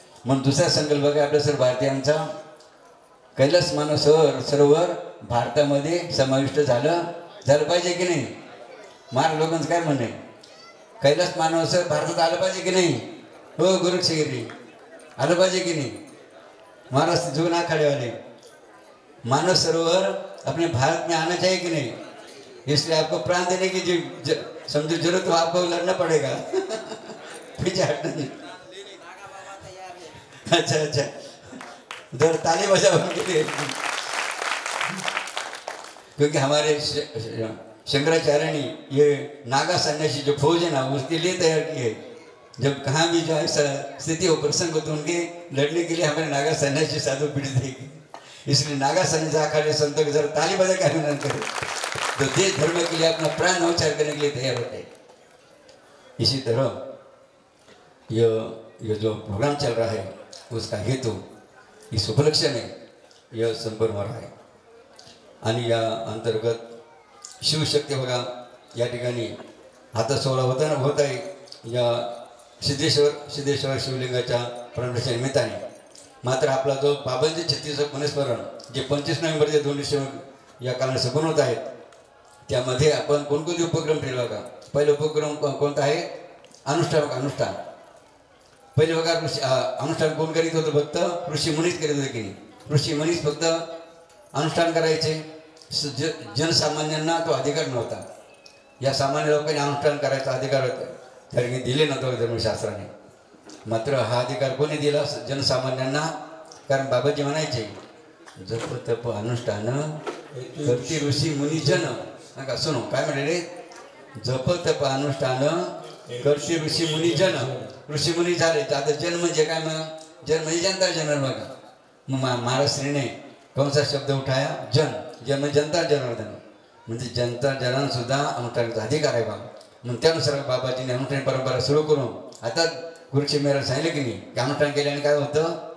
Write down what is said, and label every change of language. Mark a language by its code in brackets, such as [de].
[mr] म्हणून दुसरा संकल्प बघा आपल्या सर्व भारतीयांचा कैलास मानस सरोवर भारतामध्ये समाविष्ट झालं पाहिजे की नाही. महाराज लोकांचं काय म्हणणं आहे, कैलास मानस भारतात आलं पाहिजे की नाही. हो गुरुक्षगिरी आलं पाहिजे की नाही. [hi] महाराज जुगन आखाड़े मानस सरोवर अपने भारत में आना चाहिए कि नहीं. इसलिए आपको प्राण देने की समझो जरूरत तो आपको लड़ना पड़ेगा. पीछे हटना नहीं. अच्छा जरा ताली बजाओ उनके लिए, क्योंकि हमारे शंकराचार्य ने ये नागा सन्यासी जो फौज है ना उसके लिए तैयार की है. जब कहाँ भी जो है स्थिति हो प्रसंग हो तो उनके लड़ने के लिए हमारे नागा सन्यासी साधु पीढ़ी देगी. इसलिए नागा सन्यासी अखाड़े संतों के जरा ताली बजा के अभिनंदन करें तो देश धर्म के लिए अपना प्राण न्यौछावर करने के लिए तैयार होते हैं. इसी तरह ये जो प्रोग्राम चल रहा है उसका हेतु इस उपलक्ष्य में यह संपन्न हो रहा है. [mr] आणि या अंतर्गत शिवशक्ती बघा या ठिकाणी हातात सोहळा होत आहे या सिद्धेश्वर शिवलिंगाच्या प्राणप्रतिष्ठे निमित्ताने. मात्र आपला जो बाबांचे 36 पुनस्मरण जे 25 नोव्हेंबरचे 2 डिसेंबर या काळाने संपन्न होत आहेत त्यामध्ये आपण कोणकोणते उपक्रम ठेवले बघा. पहिला उपक्रम कोणता आहे? अनुष्ठान. अनुष्ठान पहिले बघा अनुष्ठान कोण करीत होतं? फक्त ऋषी मुनीच करीत होते की नाही? ऋषी मुनीच फक्त अनुष्ठान करायचे. जनसामान्यांना तो अधिकार नव्हता. या सामान्य लोकांनी अनुष्ठान करायचा अधिकार त्याने दिले नव्हते धर्मशास्त्राने. मात्र हा अधिकार कोणी दिला? जनसामान्यांना. कारण बाबाजी म्हणायचे जप तप अनुष्ठान करती ऋषी मुनी जन. नका सुनो काय म्हणे रे? जप तप अनुष्ठान करती ऋषी मुनी जन. ऋषी मुनी झाले तर आता जन म्हणजे काय? मग जन म्हणजे जनता जनरल. बघा मग महाराष्ट्रीने कोणता शब्द उठाया? जन. जन म्हणजे जनता जनार्दन. म्हणजे जनता जनांना सुद्धा अनुष्ठानाचा अधिकार आहे बा. मग त्यानुसार बाबाजीने अनुष्ठान परंपरा सुरू करून आता गुरुजी महाराज सांगितले की नाही की अनुष्ठान केल्याने काय होतं?